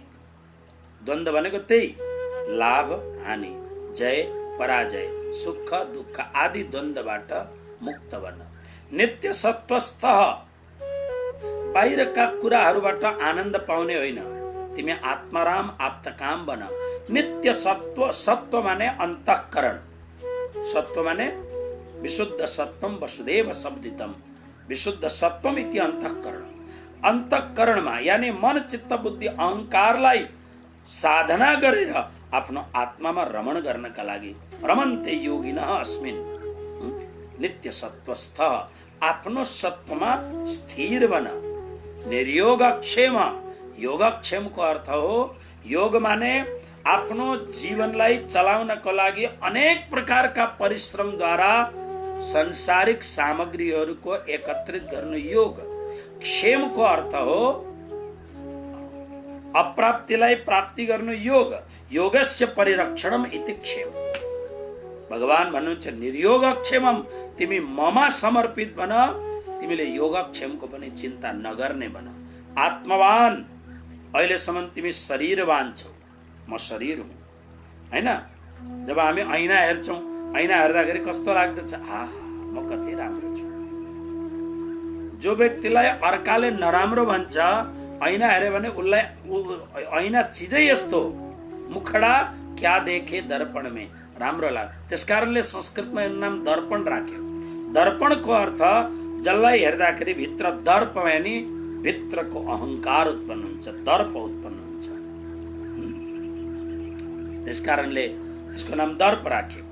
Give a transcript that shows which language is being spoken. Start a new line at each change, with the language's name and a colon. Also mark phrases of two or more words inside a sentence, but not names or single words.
Nepali: द्वन्द्व भनेको त्यही लाभ हानि, जय पराजय, सुख दुःख आदि द्वन्द्वबाट मुक्त बन। नित्य सत्वस्थ, बाहिरका कुराहरूबाट आनन्द पाउने होइन, तिमी आत्माराम आप्तकाम बन। नित्य सत्व, सत्व माने अन्तःकरण, सत्व माने
Sanskrit: विशुद्ध सत्वम वसुदेव शब्दितम, विशुद्ध सत्वम इति अन्तःकरण।
Nepali: अन्तःकरणमा यानी मन चित्त बुद्धि अहंकारलाई साधना गरेर आफ्नो आत्मामा रमण गर्नका लागि
Sanskrit: रमन्ते योगिनः अस्मिन्,
Nepali: नित्य सत्वस्थ, आफ्नो सत्वमा स्थिर बन। निर्योगक्षेम, योगक्षेमको अर्थ हो, योग माने आफ्नो जीवनलाई चलाउनको लागि अनेक प्रकारका परिश्रमद्वारा संसारिक सामग्रीहरूको एकत्रित गर्नु योग। क्षेमको अर्थ हो अप्राप्तिलाई प्राप्ति गर्नु योग।
Sanskrit: योगस्य परिरक्षणम इति क्षेम।
Nepali: भगवान भन्नुहुन्छ निर्योगक्षेमम, तिमी ममा समर्पित बन, तिमीले योगक्षेमको पनि चिन्ता नगर्ने बन। आत्मवान, अहिलेसम्म तिमी शरीरवान छौ, म शरीर हुँ हैन। जब हामी ऐना हेर्छौं, ऐना हेर्दाखेरि कस्तो लाग्दछ? आहा, म कति राम्रो छु। जो व्यक्तिलाई अर्काले नराम्रो भन्छ, ऐना हेर्यो भने उसलाई ऐना चिजै यस्तो,
Hindi: मुखडा क्या देखे दर्पण में,
Nepali: राम्रो लाग्छ। त्यसकारणले संस्कृतमा यो नाम दर्पण राख्यो। दर्पणको अर्थ जसलाई हेर्दाखेरि भित्र दर्प यानी भित्रको अहंकार उत्पन्न हुन्छ, दर्प उत्पन्न हुन्छ। त्यसकारणले यसको नाम दर्प राखिएको।